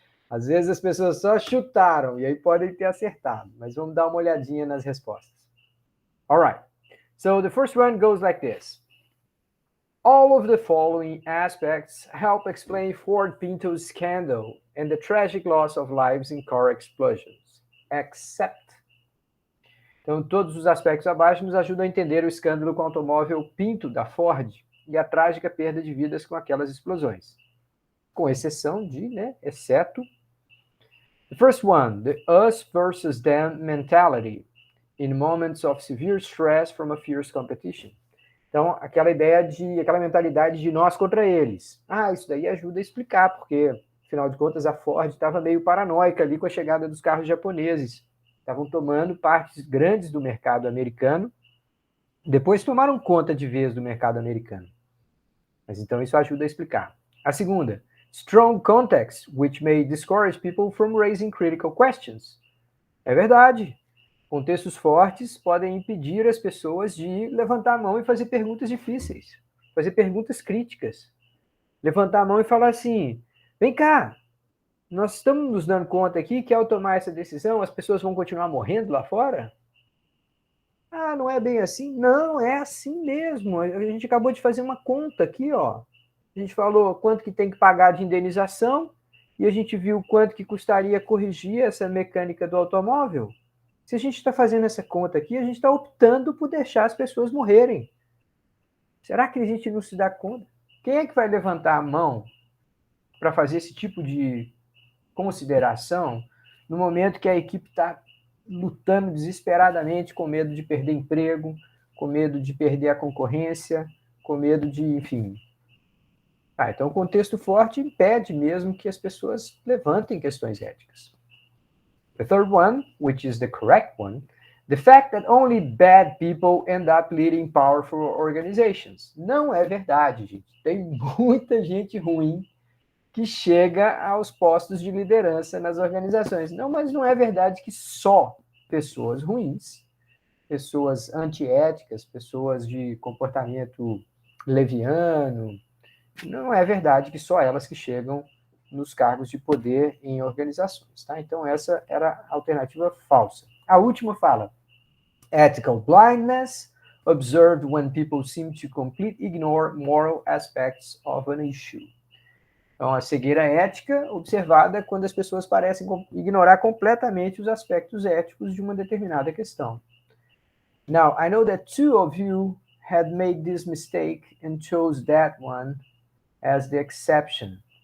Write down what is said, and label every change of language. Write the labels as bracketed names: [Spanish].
[Portuguese] Às vezes as pessoas só chutaram e aí podem ter acertado, mas vamos dar uma olhadinha nas respostas. [English] All right. So the first one goes like this. All of the following aspects help explain Ford Pinto's scandal and the tragic loss of lives in car explosions, except. [Portuguese] Então, todos os aspectos abaixo nos ajudam a entender o escândalo com o automóvel Pinto da Ford e a trágica perda de vidas com aquelas explosões. Com exceção de, exceto. [English] The first one, the us versus them mentality in moments of severe stress from a fierce competition. [Portuguese] Então, aquela mentalidade de nós contra eles. Isso daí ajuda a explicar, porque, afinal de contas, a Ford estava meio paranoica ali com a chegada dos carros japoneses. Estavam tomando partes grandes do mercado americano, depois tomaram conta de vez do mercado americano. Mas então isso ajuda a explicar. A segunda, [English] strong context, which may discourage people from raising critical questions. [Portuguese] É verdade. Contextos fortes podem impedir as pessoas de levantar a mão e fazer perguntas difíceis, fazer perguntas críticas. Levantar a mão e falar assim, vem cá, nós estamos nos dando conta aqui que ao tomar essa decisão as pessoas vão continuar morrendo lá fora? Não é bem assim? Não, é assim mesmo. A gente acabou de fazer uma conta aqui, ó. A gente falou quanto que tem que pagar de indenização e a gente viu quanto que custaria corrigir essa mecânica do automóvel. Se a gente está fazendo essa conta aqui, a gente está optando por deixar as pessoas morrerem. Será que a gente não se dá conta? Quem é que vai levantar a mão para fazer esse tipo de consideração no momento que a equipe está lutando desesperadamente com medo de perder emprego, com medo de perder a concorrência, com medo de, enfim. Então o contexto forte impede mesmo que as pessoas levantem questões éticas. [English] The third one, which is the correct one, the fact that only bad people end up leading powerful organizations. [Portuguese] Não é verdade, gente. Tem muita gente ruim que chega aos postos de liderança nas organizações. Não, mas não é verdade que só pessoas ruins, pessoas antiéticas, pessoas de comportamento leviano, não é verdade que só elas que chegam nos cargos de poder em organizações, tá? Então essa era a alternativa falsa. A última fala: [English] ethical blindness observed when people seem to completely ignore moral aspects of an issue. [Portuguese] Então, a cegueira ética observada quando as pessoas parecem ignorar completamente os aspectos éticos de uma determinada questão. [English] Now, I know that two of you had made this mistake and chose that one as the exception.